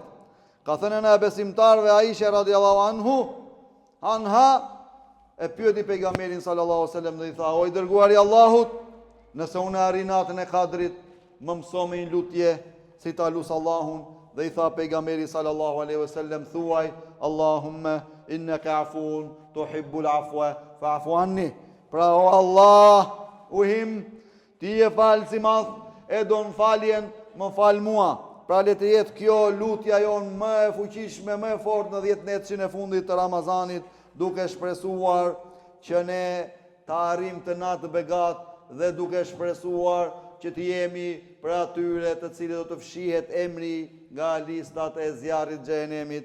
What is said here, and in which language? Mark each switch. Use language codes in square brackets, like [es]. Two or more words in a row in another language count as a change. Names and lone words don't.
[sq] Ka thënë në besimtarve Aisha [ar] رضي الله عنها, [sq] e pyeti pejgamberin [ar] صلى الله عليه وسلم [sq] dhe i tha: o i dërguari i Allahut, nëse unë arri natën e Kadrit, më mëso me një lutje si ta lut Allahun. Dhe i tha pejgamberi [ar] صلى الله عليه وسلم: thuaj اللهم إنك عفو تحب العفو فاعف عني. [sq] Pra o Allah, uhim, ti je falës i madh, e don faljen, më fal mua. Pra le të jetë kjo lutja jon më e fuqishme, më e fortë në 10 netësin e fundit të Ramazanit, duke shpresuar që ne të arrim të natë begat dhe duke shpresuar që të jemi për atyre të cilët do të fshihet emri nga listat e zjarrit xhehenemit.